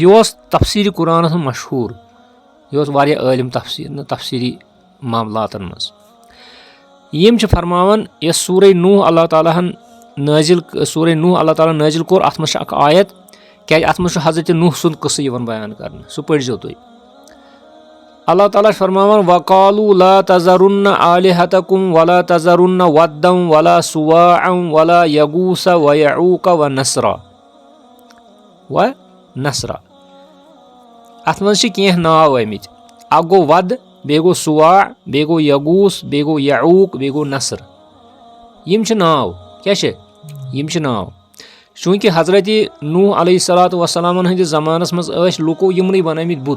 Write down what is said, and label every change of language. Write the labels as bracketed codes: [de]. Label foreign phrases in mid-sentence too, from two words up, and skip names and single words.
[ks] یہِ اوس تفسیٖرِ قرآنس منٛز مشہوٗر, یہِ اوس واریاہ عٲلِم تفسیٖری معاملاتن منٛز. یِم چھِ فرماوان یۄس سورہ نوٗح اللہ تعالیٰ ہن نٲزِل کوٚر اتھ منٛز چھِ اکھ آیت, کیازِ اتھ منٛز چھُ حضرت نوٗح سُنٛد قصہٕ یِوان بیان کرنہٕ, سُہ پٔرزیٚو تُہۍ. اللہ تعالیٰ چھُ فرماوان [ar] وقالوا لا تذرن آلہتکم ولا تذرن ودا ولا سواعا ولا یغوث ویعوق ونسرا. [ks] اتھ منٛز چھِ کینٛہہ ناو آمٕتۍ. اکھ گوٚو ود, بیٚیہِ گوٚو سواع, بیٚیہِ گوٚو یغوٗس, بیٚیہِ گوٚو یعوٗق, بیٚیہِ گوٚو نصر. یِم چھِ ناو, کیٛاہ چھِ یِم چھِ ناو. چوٗنٛکہِ حضرت نوٗح علیہ الصلاتُ وسلامن ہٕنٛدِس زمانس منٛز ٲسۍ لُکو یِمنٕے بنٲومٕتۍ بُت.